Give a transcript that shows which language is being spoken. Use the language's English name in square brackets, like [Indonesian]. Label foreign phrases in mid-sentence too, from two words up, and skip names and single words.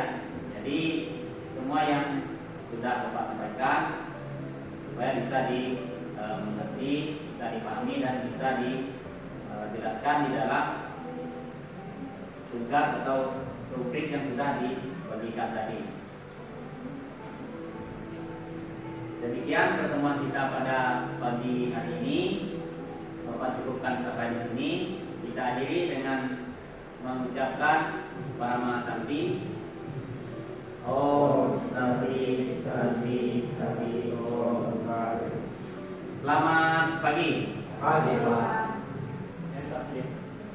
[Indonesian] Jadi semua yang sudah Bapak sampaikan supaya bisa dimengerti, bisa dipahami dan bisa dijelaskan di dalam tugas atau rubrik yang sudah dibagikan tadi. Demikian pertemuan kita pada pagi hari ini. Bapak cukupkan sampai di sini. Kita akhiri dengan mengucapkan Paramahansanti. [Sanskrit] Om Santi Santi Santi Om Santi. [Indonesian] Selamat pagi. Pagi, Pak. Ya,